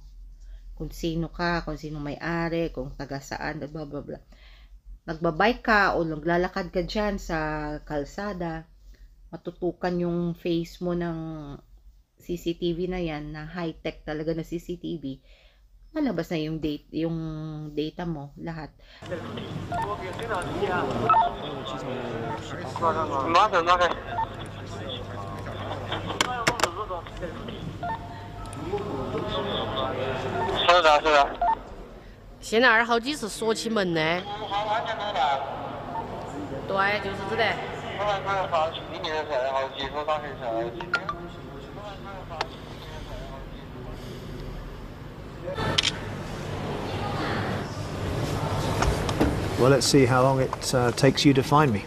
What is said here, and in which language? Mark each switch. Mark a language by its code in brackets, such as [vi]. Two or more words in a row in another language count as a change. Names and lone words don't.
[tl] Kung sino ka, kung sino may-ari, kung taga saan, blah blah blah. Nagbabike ka o naglalakad ka dyan sa kalsada, matutukan yung face mo ng CCTV na yan, na high-tech talaga na CCTV, lalabas na yung data mo, lahat. [zh] 现在好几次锁起门呢。对，就是这的。 [en] Well, let's see how long it takes you to find me.